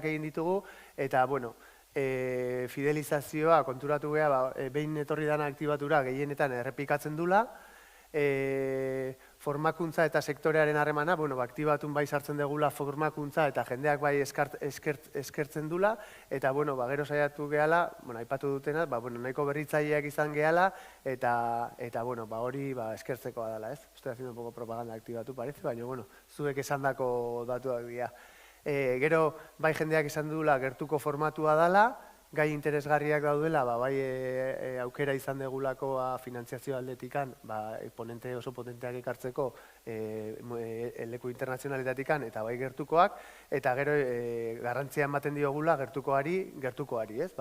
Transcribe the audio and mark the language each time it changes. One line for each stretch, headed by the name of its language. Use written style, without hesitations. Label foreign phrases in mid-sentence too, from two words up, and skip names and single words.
Basque: egin ditugu, eta, fidelizazioa konturatu geha, behin etorri dana aktibatura gehienetan errepikatzen dula, formakuntza eta sektorearen harremana, aktibatun bai sartzen degula formakuntza eta jendeak bai eskertzen dula, eta gero saiatu gehala, aipatu dutena, nahiko berritzaileak izan gehala, eta hori eskertzekoa dela, ez?
Spanish: Estoy haciendo un poco propaganda aktibatu, parece,
Basque: baina, zuek esandako datuak dira. Gero, bai jendeak esan dula gertuko formatua dela, gai interesgarriak daudela, bai aukera izan degulako finantziazio aldetikan, ponente oso potenteak ekartzeko leku internazionalitatikan eta bai gertukoak, eta gero garrantzia ematen diogula gertukoari, ez?